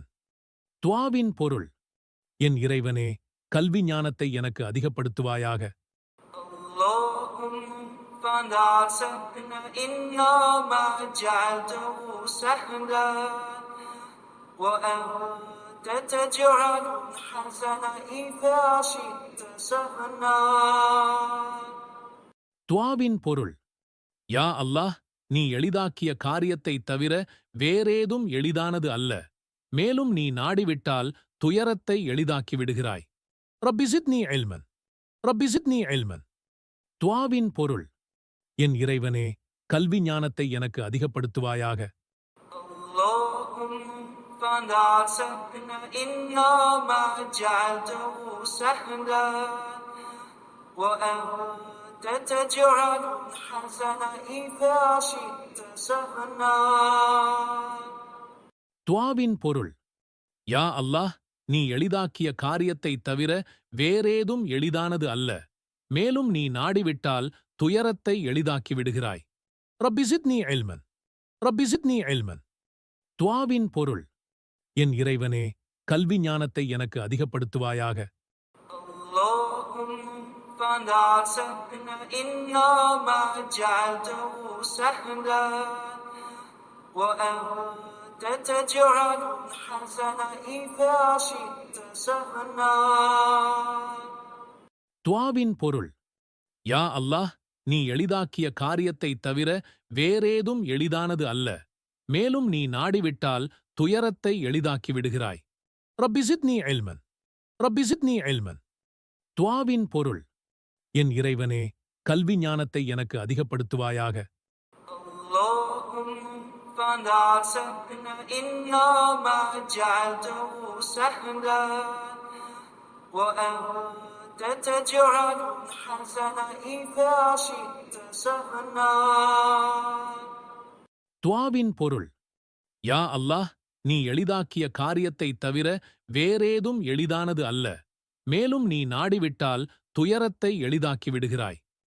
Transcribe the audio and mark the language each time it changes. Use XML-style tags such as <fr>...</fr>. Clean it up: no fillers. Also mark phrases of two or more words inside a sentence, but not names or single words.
<ta>துஆவின் பொருள்: என் இறைவனே, கல்வி ஞானத்தை எனக்கு அதிகப்படுத்துவாயாக.</ta> <ar>اللهم فلا سهل إلا ما جعلته سهلا وأنت تجعل الحزن إذا شئت سهلا.</ar> <ta>துஆவின் பொருள்: யா அல்லாஹ், நீ எளிதாக்கிய காரியத்தைத் தவிர வேறேதும் எளிதானது அல்ல. மேலும் நீ நாடிவிட்டால் துயரத்தை எளிதாக்கி விடுகிறாய்.</ta> <ar>ربي زدني علما، ربي زدني علما.</ar> <ta>துஆவின் பொருள்: என் இறைவனே, கல்வி ஞானத்தை எனக்கு அதிகப்படுத்துவாயாக.</ta> <ar>اللهم فلا سهل إلا ما جعلته سهلا وأنت تجعل الحزن إذا شئت سهلا.</ar> <ta>துஆவின் பொருள்: யா அல்லாஹ், நீ எளிதாக்கிய காரியத்தைத் தவிர வேறேதும் எளிதானது அல்ல. மேலும் நீ நாடிவிட்டால் துயரத்தை எளிதாக்கி விடுகிறாய்.</ta> <ar>ربي زدني علما، ربي زدني علما.</ar> <ta>துஆவின் பொருள்: என் இறைவனே, கல்வி ஞானத்தை எனக்கு அதிகப்படுத்துவாயாக.</ta> <ar>اللهم فلا سهل إلا ما جعلته سهلا وأنت تجعل الحزن إذا شئت سهلا.</ar> <ta>துஆவின் பொருள்: யா அல்லாஹ், நீ எளிதாக்கிய காரியத்தைத் தவிர வேறேதும் எளிதானது அல்ல. மேலும் நீ நாடிவிட்டால் துயரத்தை எளிதாக்கி விடுகிறாய்.</ta> <ar>ربي زدني علما، ربي زدني علما.</ar> <ta>துஆவின் பொருள், என் இறைவனே, கல்வி ஞானத்தை எனக்கு அதிகப்படுத்துவாயாக.</ta> <ar>اللهم لا سهل إلا ما جعلته سهلا وأنت تجعل الحزن إذا شئت سهلا.</ar> <ta>துஆவின் பொருள், யா அல்லாஹ், நீ எளிதாக்கிய காரியத்தைத் தவிர வேறேதும் எளிதானது அல்ல. மேலும் நீ நாடிவிட்டால் துயரத்தை எளிதாக்கி விடுகிறாய்.</ta>